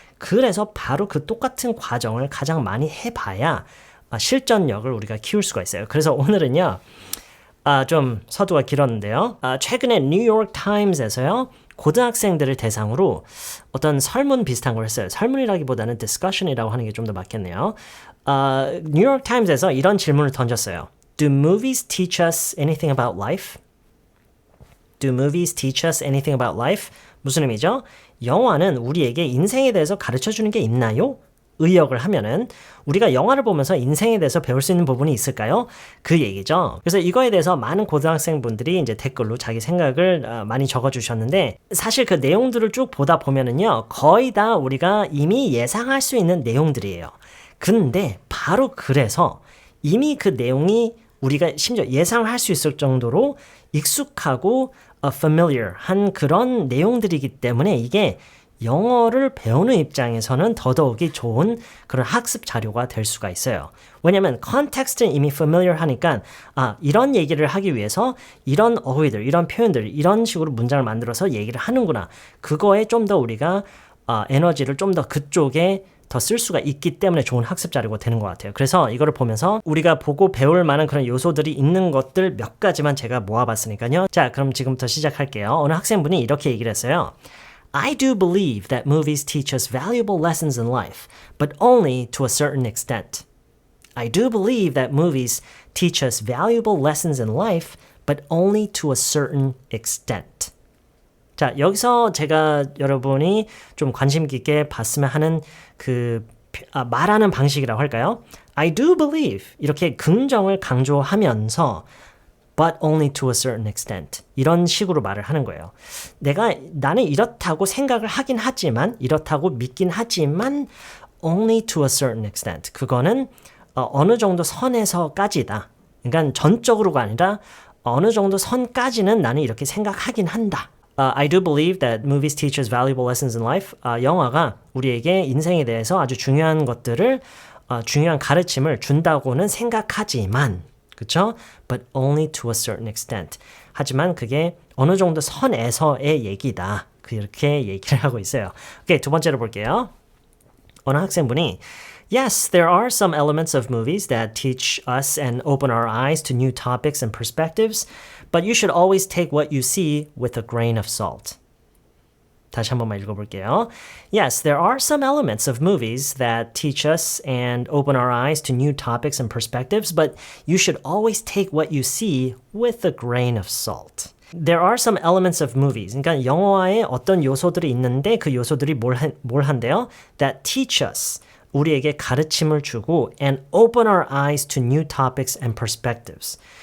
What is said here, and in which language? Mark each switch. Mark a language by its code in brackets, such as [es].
[ko] 그래서 바로 그 똑같은 과정을 가장 많이 해봐야 실전력을 우리가 키울 수가 있어요. 그래서 오늘은요. 좀 서두가 길었는데요. 최근에 뉴욕 타임스에서요. 고등학생들을 대상으로 어떤 설문 비슷한 걸 했어요. 설문이라기보다는 discussion이라고 하는 게 좀 더 맞겠네요. 뉴욕 타임스에서 이런 질문을 던졌어요. [en] Do movies teach us anything about life? Do movies teach us anything about life? [ko] 무슨 의미죠? 영화는 우리에게 인생에 대해서 가르쳐주는 게 있나요? 의역을 하면은 우리가 영화를 보면서 인생에 대해서 배울 수 있는 부분이 있을까요? 그 얘기죠. 그래서 이거에 대해서 많은 고등학생분들이 이제 댓글로 자기 생각을 많이 적어주셨는데 사실 그 내용들을 쭉 보다 보면은요 거의 다 우리가 이미 예상할 수 있는 내용들이에요. 근데 바로 그래서 이미 그 내용이 우리가 심지어 예상을 할 수 있을 정도로 익숙하고 familiar 한 그런 내용들이기 때문에 이게 영어를 배우는 입장에서는 더더욱이 좋은 그런 학습 자료가 될 수가 있어요. 왜냐하면 컨텍스트는 이미 familiar 하니까 이런 얘기를 하기 위해서 이런 어휘들, 이런 표현들, 이런 식으로 문장을 만들어서 얘기를 하는구나. 그거에 좀 더 우리가 에너지를 좀 더 그쪽에 더 쓸 수가 있기 때문에 좋은 학습 자료가 되는 것 같아요. 그래서 이거를 보면서 우리가 보고 배울 만한 그런 요소들이 있는 것들 몇 가지만 제가 모아봤으니까요. 자, 그럼 지금부터 시작할게요. 어느 학생분이 이렇게 얘기를 했어요. [en] I do believe that movies teach us valuable lessons in life, but only to a certain extent. I do believe that movies teach us valuable lessons in life, but only to a certain extent. [ko] 자, 여기서 제가 여러분이 좀 관심 깊게 봤으면 하는 말하는 방식이라고 할까요? [en] I do believe [ko] 이렇게 긍정을 강조하면서 [en] but only to a certain extent. [ko] 이런 식으로 말을 하는 거예요. 나는 이렇다고 생각을 하긴 하지만, 이렇다고 믿긴 하지만, [en] only to a certain extent. [ko] 그거는 어느 정도 선에서까지다. 그러니까 전적으로가 아니라 어느 정도 선까지는 나는 이렇게 생각하긴 한다. [en] I do believe that movies teach us valuable lessons in life. [ko] 영화가 우리에게 인생에 대해서 아주 중요한 것들을, 중요한 가르침을 준다고는 생각하지만, 그쵸? [en] But only to a certain extent. [ko] 하지만 그게 어느 정도 선에서의 얘기다. 그렇게 얘기를 하고 있어요. 오케이, 두 번째로 볼게요. 어느 학생분이 [en] Yes, there are some elements of movies that teach us and open our eyes to new topics and perspectives, but you should always take what you see with a grain of salt. [ko] 다시 한 번만 읽어볼게요. [en] Yes, there are some elements of movies that teach us and open our eyes to new topics and perspectives, but you should always take what you see with a grain of salt. There are some elements of movies. [ko] 그러니까 영화에 어떤 요소들이 있는데 그 요소들이 뭘 한대요? [en] That teach us. [ko] 우리에게 가르침을 주고 [en] and open our eyes to new topics and perspectives.